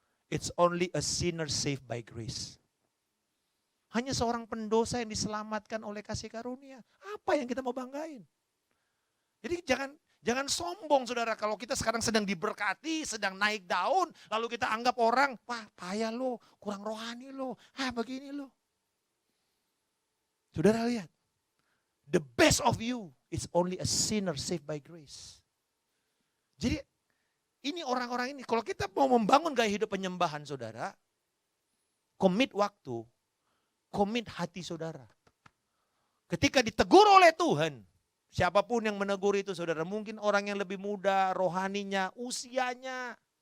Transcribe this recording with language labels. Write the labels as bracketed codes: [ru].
[en] It's only a sinner saved by grace. [id] Hanya seorang pendosa yang diselamatkan oleh kasih karunia. Apa yang kita mau banggain? Jadi jangan sombong saudara. Kalau kita sekarang sedang diberkati, sedang naik daun. Lalu kita anggap orang, wah payah lo, kurang rohani lo. Begini lo. Saudara lihat. [en] The best of you is only a sinner saved by grace. [id] Jadi ini orang-orang ini. Kalau kita mau membangun gaya hidup penyembahan saudara. Komit waktu. Komit hati saudara. Ketika ditegur oleh Tuhan, siapapun yang menegur itu saudara, mungkin orang yang lebih muda, rohaninya, usianya.